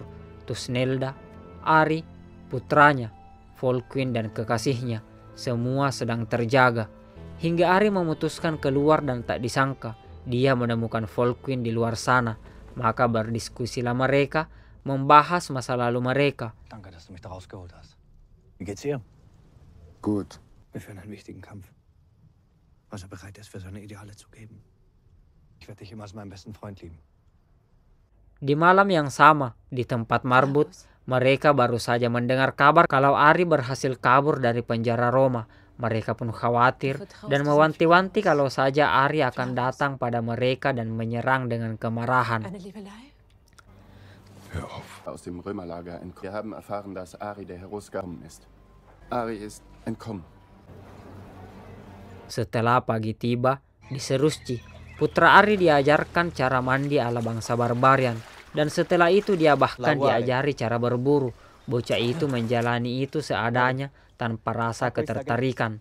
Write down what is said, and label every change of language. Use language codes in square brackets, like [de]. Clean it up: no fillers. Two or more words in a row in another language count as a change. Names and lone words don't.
[id] Tusnelda, Ari, putranya, Volquin dan kekasihnya, semua sedang terjaga. Hingga Ari memutuskan keluar dan tak disangka, dia menemukan Volquin di luar sana. Maka berdiskusilah mereka, membahas masa lalu mereka. [de] Danke, dass du mich da rausgeholt hast. Wie geht's dir? Gut. Wir führen einen wichtigen Kampf. Was er bereit ist, für seine Ideale zu geben. Ich werde dich immer als meinen besten Freund lieben. [id] Di malam yang sama, di tempat Marbut, mereka baru saja mendengar kabar kalau Ari berhasil kabur dari penjara Roma. Mereka pun khawatir dan mewanti-wanti kalau saja Ari akan datang pada mereka dan menyerang dengan kemarahan. [de] Hör auf. Aus dem Römerlager entkommen. Wir haben erfahren, dass Ari der Herausgekommen ist. Ari ist entkommen. [id] Setelah pagi tiba, di Serusci, putra Ari diajarkan cara mandi ala bangsa barbarian. Dan setelah itu dia bahkan diajari cara berburu. Bocah itu menjalani itu seadanya tanpa rasa ketertarikan.